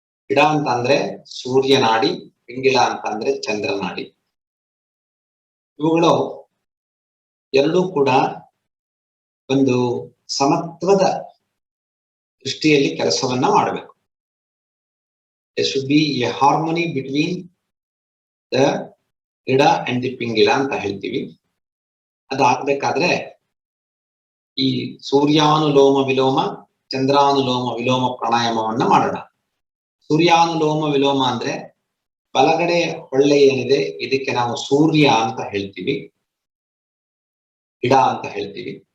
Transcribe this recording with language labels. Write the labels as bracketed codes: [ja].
[kn] ಇಡ ಅಂತ ಅಂದ್ರೆ ಸೂರ್ಯ ನಾಡಿ, ಪಿಂಗಿಳ ಅಂತ ಅಂದ್ರೆ ಚಂದ್ರ ನಾಡಿ. ಇವುಗಳು ಎರಡೂ ಕೂಡ ಒಂದು ಸಮತ್ವದ ದೃಷ್ಟಿಯಲ್ಲಿ ಕೆಲಸವನ್ನ ಮಾಡಬೇಕು. [en] There should be a harmony between the Ida and the Pingala [kn] ಅಂತ ಹೇಳ್ತೀವಿ. ಅದಾಗಬೇಕಾದ್ರೆ ಈ ಸೂರ್ಯಾನುಲೋಮ ವಿಲೋಮ, ಚಂದ್ರಾನುಲೋಮ ವಿಲೋಮ ಪ್ರಾಣಾಯಾಮವನ್ನ ಮಾಡೋಣ. ಸೂರ್ಯಾನುಲೋಮ ವಿಲೋಮ ಅಂದ್ರೆ ಬಲಗಡೆ ಹೊಳ್ಳೆ ಏನಿದೆ ಇದಕ್ಕೆ ನಾವು ಸೂರ್ಯ ಅಂತ ಹೇಳ್ತೀವಿ, ಇಡ ಅಂತ ಹೇಳ್ತೀವಿ.